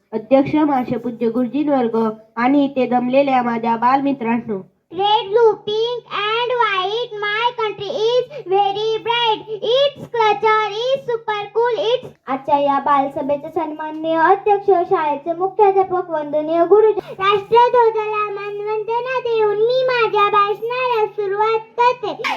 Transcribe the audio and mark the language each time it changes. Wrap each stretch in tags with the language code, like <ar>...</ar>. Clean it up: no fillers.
<mr>अध्यक्ष माशे पूज्य गुरुजी वर्ग आणि इथे जमलेल्या माझ्या बालमित्रांनो,</mr> <en>Red, blue, pink and white. My country is very bright. Its culture is super cool. It's</en> <mr>आजच्या या बालसभेचे सन्माननीय अध्यक्ष, शाळेचे मुख्याध्यापक, वंदनीय गुरुजी, राष्ट्रध्वजाला मानवंदना देऊन मी माझ्या भाषणाला सुरुवात करते.</mr>